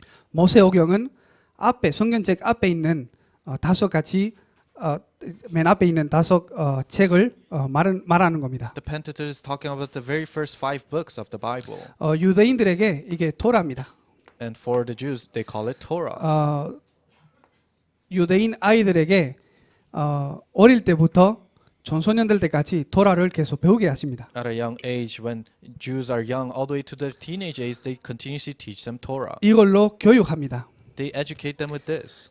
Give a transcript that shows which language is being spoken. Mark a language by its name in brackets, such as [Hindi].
[Korean] 모세 오경은 앞에 성경책 앞에 있는 다섯 가지 맨 앞에 있는 다섯 책을 말하는 겁니다. [English] The Pentateuch is talking about the very first 5 books of the Bible. [Korean] 유대인들에게 이게 토라입니다. [English] And for the Jews, they call it Torah. [Korean] 유대인 아이들에게 어릴 때부터 청소년들 때까지 토라를 계속 배우게 하십니다. [English] At a young age, when Jews are young, all the way to their teenage age, they continuously teach them Torah. [Korean] 이걸로 교육합니다. [English] They educate them with this